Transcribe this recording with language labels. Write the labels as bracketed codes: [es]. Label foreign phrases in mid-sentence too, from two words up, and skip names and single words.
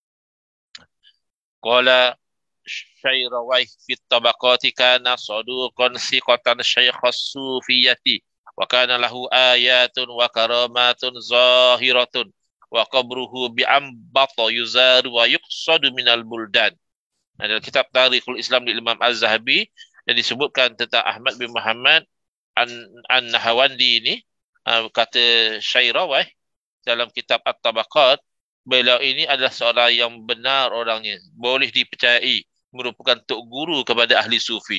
[ar] قال شعراوي في طبقاته كان صدوقا ثقة شيخ الصوفية وكان له آيات وكرامات ظاهرة وقبره بأمبتة يزار ويقصد من البلدان. [ms] Dalam kitab Tarikhul Islam di Imam Az-Zahabi yang disebutkan tentang Ahmad bin Muhammad An-Nahawandi ini, kata Syairawai dalam kitab At-Tabaqat, beliau ini adalah seorang yang benar orangnya, boleh dipercayai, merupakan tok guru kepada ahli sufi.